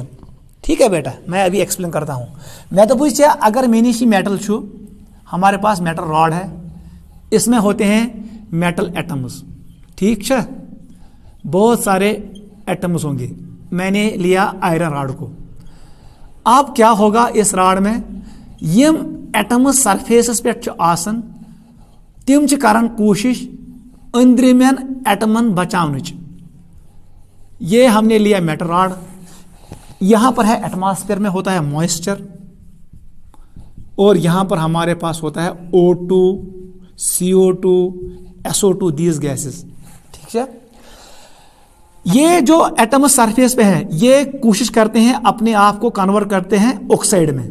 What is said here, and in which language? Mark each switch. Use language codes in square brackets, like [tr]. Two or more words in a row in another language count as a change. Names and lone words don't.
[hi] ठीक है बेटा, मैं अभी एक्सप्लेन करता हूं। मैं तो पूछे अगर मैंने सी मेटल छू, हमारे पास [en] metal rod [hi] है, इसमें होते हैं [en] metal atoms, [hi] ठीक है। बहुत सारे एटम्स होंगे। मैंने लिया [en] iron rod [hi] को। अब क्या होगा इस रॉड में, [ks] यम एटम्स सरफेस पे आसन, तिम च करन कोशिश अंदरमेन एटमन बचावनच। [hi] ये हमने लिया [en] metal rod, [hi] यहां पर है एटमॉस्फेयर में होता है मॉइस्चर, और यहां पर हमारे पास होता है O2, CO2, SO2, [en] these gases, [hi] ठीक है। ये जो एटम सरफेस पे है ये कोशिश करते हैं अपने आप को कन्वर्ट करते हैं ऑक्साइड में।